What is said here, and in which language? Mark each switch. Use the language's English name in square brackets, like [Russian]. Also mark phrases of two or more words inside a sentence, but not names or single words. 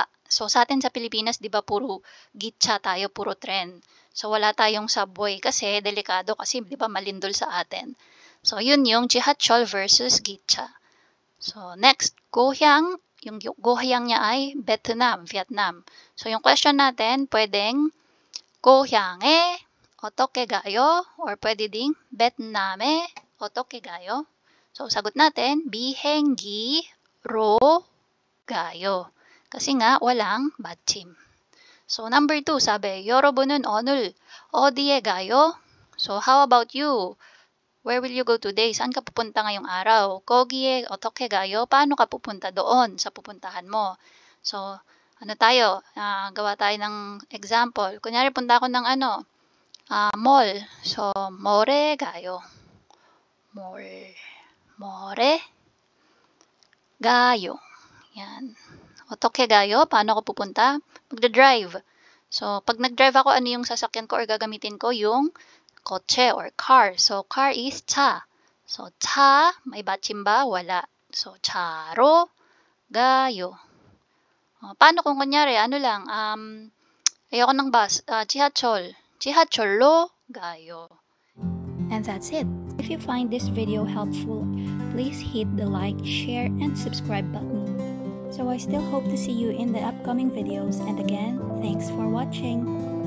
[Filipino] So, sa atin sa Pilipinas, di ba, puro gitsa tayo, puro tren. So, wala tayong subway kasi delikado kasi, di ba, malindol sa atin. So, yun yung 지하철 versus gitsa. So, next, gohyang. Yung gohyang niya ay Vietnam. So, yung question natin, pwedeng [Korean] gohyang에 어떻게 가요? [Filipino] Or pwede ding [Korean] Vietnam에 어떻게 가요? [Filipino] So, sagot natin, [Korean] 비행기로 가요. [Filipino] Kasi nga, walang 받침. So, number 2, sabi, [Korean] 여러분은 오늘 어디에 가요? [English] So, how about you? Where will you go today? [Filipino] Saan ka pupunta ngayong araw? [Korean] 거기에 어떻게 가요? [Filipino] Paano ka pupunta doon sa pupuntahan mo? So, gawa tayo ng example. Kunyari, punta ako ng mall. So, [Korean] 뭐래 가요? 뭐래 가요. Yan. 어떻게 가요? [Filipino] Paano ako pupunta? Magda-drive. So, pag nag-drive ako, ano yung sasakyan ko or gagamitin ko? Yung kotse or car. [English] So, car is [Filipino] 차. [Korean] So, 차, [Filipino] may 받침 ba? Wala. So, [Korean] 차로 가요. [Filipino] Paano kung kunyari, ayoko ng bus, [Korean] 지하철로 가요. [English] And that's it. If you find this video helpful, please hit the like, share, and subscribe button. So I still hope to see you in the upcoming videos, and again, thanks for watching.